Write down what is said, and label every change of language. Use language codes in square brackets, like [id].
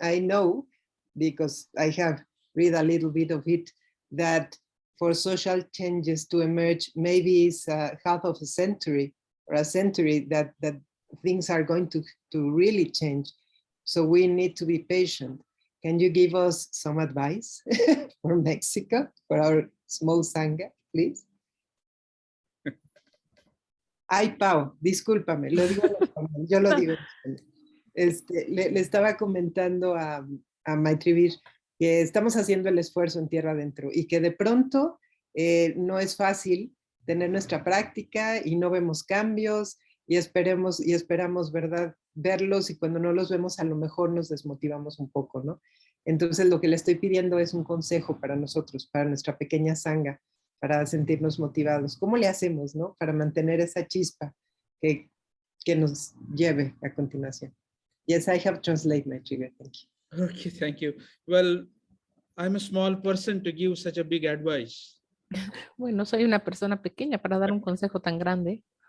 [en] I know, because I have read a little bit of it, that for social changes to emerge, maybe it's half of a century or a century that things are going to really change. So we need to be patient. Can you give us some advice for Mexico, for our small Sangha, please? [es] Ay, Pau, discúlpame, lo digo en español, yo lo digo en español. Le estaba comentando a Maitrivir que estamos haciendo el esfuerzo en Tierra Adentro y que de pronto no es fácil tener nuestra práctica y no vemos cambios y esperamos, ¿verdad? Verlos, y cuando no los vemos a lo mejor nos desmotivamos un poco, ¿no? Entonces lo que le estoy pidiendo es un consejo para nosotros, para nuestra pequeña sangha, para sentirnos motivados. ¿Cómo le hacemos, no? Para mantener esa chispa que nos lleve a continuación. [en] Yes, I have translated my trigger. Thank you. Okay, thank you. Well, I'm a small person to give such a big advice. [es] Bueno, soy una persona pequeña para dar un consejo tan grande.